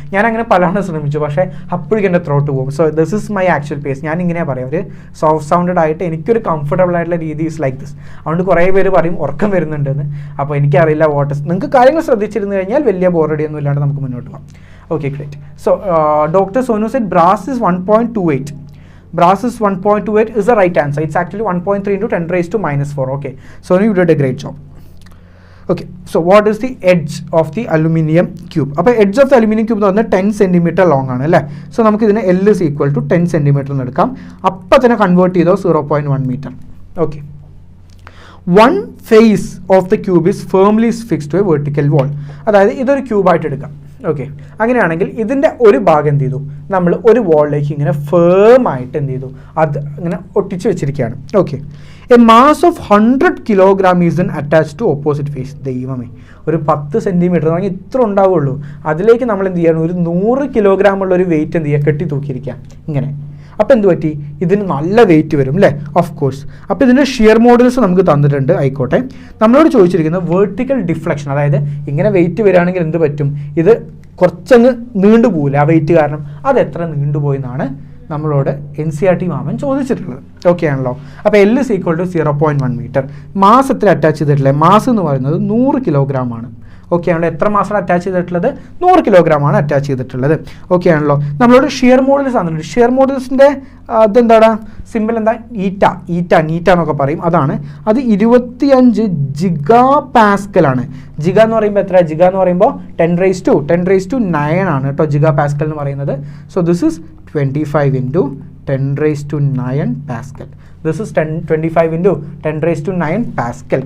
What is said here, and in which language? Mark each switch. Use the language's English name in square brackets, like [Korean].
[Malayalam] ഞാൻ അങ്ങനെ പലവണ്ണം ശ്രമിച്ചു, പക്ഷേ അപ്പോഴേക്കും എൻ്റെ ത്രോട്ട് പോകും. [English] So this is my actual pace. [Malayalam] ഞാൻ ഇങ്ങനെ പറയാം, ഒരു സോഫ്റ്റ് സൗണ്ടഡ് ആയിട്ട് എനിക്കൊരു കംഫർട്ടബിൾ ആയിട്ടുള്ള രീതി [English] Is like this. [Malayalam] അതുകൊണ്ട് കുറേ പേര് പറയും ഉറക്കം വരുന്നുണ്ടെന്ന്. അപ്പോൾ എനിക്കറിയില്ല വാട്ട്. നിങ്ങൾക്ക് കാര്യങ്ങൾ ശ്രദ്ധിച്ചിരുന്നു കഴിഞ്ഞാൽ വലിയ ബോറടിയൊന്നും ഇല്ലാണ്ട് നമുക്ക് മുന്നോട്ട് പോകാം. [English] Okay, great. So, Dr. Sonu said brass is 1.28. Brass is 1.28 is the right answer. It's actually 1.3 into 10 raised to minus 4. Okay, Sonu, you did a great job. Okay, so what is the edge of the aluminium cube? [Malayalam] അപ്പോൾ [English] edge of the aluminium cube [Malayalam] എന്ന് പറഞ്ഞാൽ 10 centimetre long ആണ് അല്ലേ? So നമുക്ക് ഇതിനെ [English] L is equal to [Malayalam] 10 centimetre എന്ന് എടുക്കാം. അപ്പം തന്നെ കൺവേർട്ട് ചെയ്തോ 0.1 metre. [English] Okay, one face of the cube is firmly fixed to a vertical wall. [Malayalam] അതായത് ഇതൊരു ക്യൂബായിട്ട് എടുക്കാം. ഓക്കെ, അങ്ങനെയാണെങ്കിൽ ഇതിൻ്റെ ഒരു ഭാഗം എന്ത് ചെയ്തു? നമ്മൾ ഒരു വാളിലേക്ക് ഇങ്ങനെ ഫേം ആയിട്ട് എന്ത് ചെയ്തു? അത് ഇങ്ങനെ ഒട്ടിച്ച് വെച്ചിരിക്കുകയാണ്. [English] Okay, a mass of 100 kilogram is then attach to opposite face. [Malayalam] ദൈവമേ, ഒരു 10 സെൻറ്റിമീറ്റർ ആണെങ്കിൽ ഇത്ര ഉണ്ടാവുള്ളൂ. അതിലേക്ക് നമ്മൾ എന്ത് ചെയ്യണം? ഒരു 100 കിലോഗ്രാം ഉള്ള ഒരു വെയിറ്റ് എന്ത് ചെയ്യുക? കെട്ടി തൂക്കിയിരിക്കുക ഇങ്ങനെ. അപ്പോൾ എന്ത് പറ്റി? ഇതിന് നല്ല വെയിറ്റ് വരും അല്ലേ? [English] Of course. [Malayalam] അപ്പോൾ ഇതിൻ്റെ ഷിയർ മോഡുലസ് നമുക്ക് തന്നിട്ടുണ്ട്. ആയിക്കോട്ടെ, നമ്മളോട് ചോദിച്ചിരിക്കുന്നത് വേർട്ടിക്കൽ ഡിഫ്ലക്ഷൻ, അതായത് ഇങ്ങനെ വെയിറ്റ് വരികയാണെങ്കിൽ എന്ത് പറ്റും? ഇത് കുറച്ചങ്ങ് നീണ്ടുപോകില്ല ആ വെയിറ്റ് കാരണം. അത് എത്ര നീണ്ടുപോയി എന്നാണ് നമ്മളോട് NCERT മാമൻ ചോദിച്ചിട്ടുള്ളത്. ഓക്കെ ആണല്ലോ. അപ്പോൾ L is equal to 0.1 metre. Mass എത്ര അറ്റാച്ച് ചെയ്തിട്ടുള്ളത്? മാസ് എന്ന് പറയുന്നത് 100 കിലോഗ്രാം ആണ്. ഓക്കെ ആണല്ലോ. എത്ര മാസാണ് അറ്റാച്ച് ചെയ്തിട്ടുള്ളത്? 100 കിലോഗ്രാം ആണ് അറ്റാച്ച് ചെയ്തിട്ടുള്ളത്. ഓക്കെ ആണല്ലോ. നമ്മളോട് ഷിയർ മോഡുലസ് തന്നിട്ടുണ്ട്. ഷിയർ മോഡുലസിൻ്റെ അതെന്താണ്? സിമ്പിൾ എന്താ? നീറ്റ എന്നൊക്കെ പറയും. അതാണ്. അത് 25 ജിഗാ പാസ്കൽ ആണ്. ജിഗ എന്ന് പറയുമ്പോൾ എത്ര? ജിഗ എന്ന് പറയുമ്പോൾ [English] 10 raised to 9 [Malayalam] ആണ് കേട്ടോ ജിഗാ പാസ്കൽ എന്ന് പറയുന്നത്. [English] So this is 25 into 10 raised to 9 pascal. This is 25 into 10 raised to 9 pascal.